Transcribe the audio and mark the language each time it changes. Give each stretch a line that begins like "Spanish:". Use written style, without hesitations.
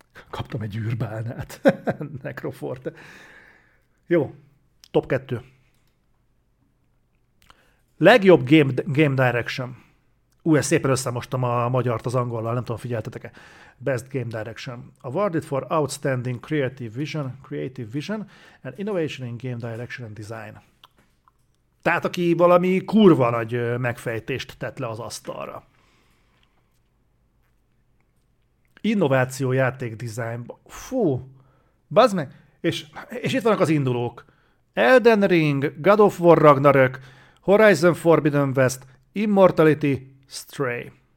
Hungarian: Kaptam egy űrbálnát. Necroforte. Jó. Top 2. Legjobb game direction. Ez szépen összemostam a magyart az angollal, nem tudom, figyeltetek-e.
English: Best game direction. Awarded for outstanding creative vision and innovation in game direction and design.
Hungarian: Tehát aki valami kurva nagy megfejtést tett le az asztalra. Innováció játék dizájnba. Fú, bazd meg! És itt vannak az indulók. Elden Ring, God of War Ragnarök, Horizon Forbidden West, Immortality, Stray.